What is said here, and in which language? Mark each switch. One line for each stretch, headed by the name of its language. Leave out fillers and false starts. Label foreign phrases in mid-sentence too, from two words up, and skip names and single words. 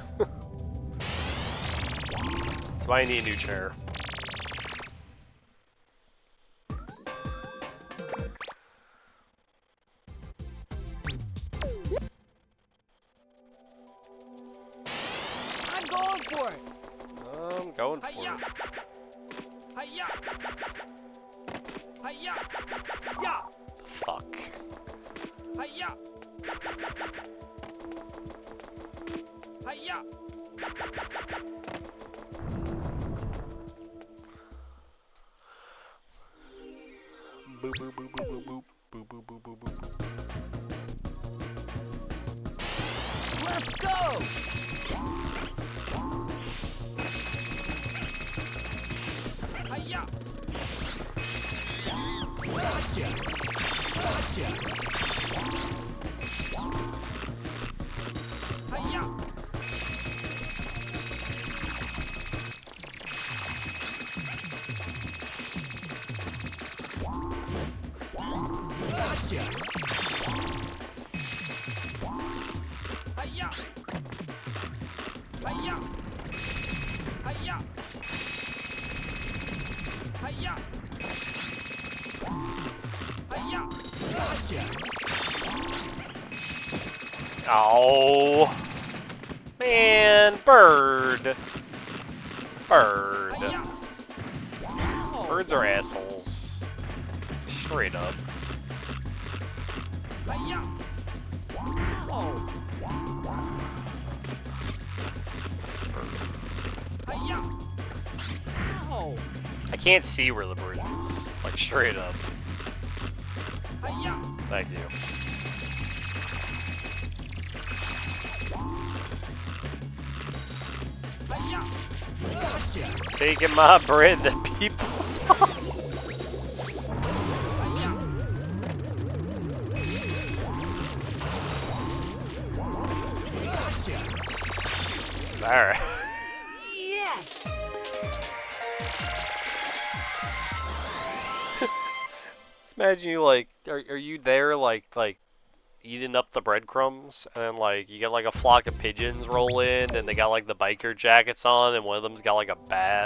English: That's why I need a new chair. I'm going for it. I'm going for Hi-ya. it. Hi-ya. Hi-ya. Ya. Fuck. Hi-ya. Hi-ya. Boop boop boop boop boop boop boop boop boop boop boop. Let's go. Hi-ya. Gotcha. Gotcha. Hi-ya. Gotcha. Hi-ya. Hi-ya. Hi-ya. Hi-ya. Hi-ya. Gotcha. Oh man, bird. Bird. Hi-ya. Ow. Birds are assholes. Straight up. Hi-ya. Ow. Hi-ya. Ow. I can't see where the bird is. Like straight up. Hi-ya. Thank you. Hi-ya. Gotcha. Taking my bread to people's house. Hi-ya. Gotcha. Alright. Yes. Just imagine you like, are you there like eating up the breadcrumbs, and then like you get like a flock of pigeons roll in, and they got like the biker jackets on, and one of them's got like a bat.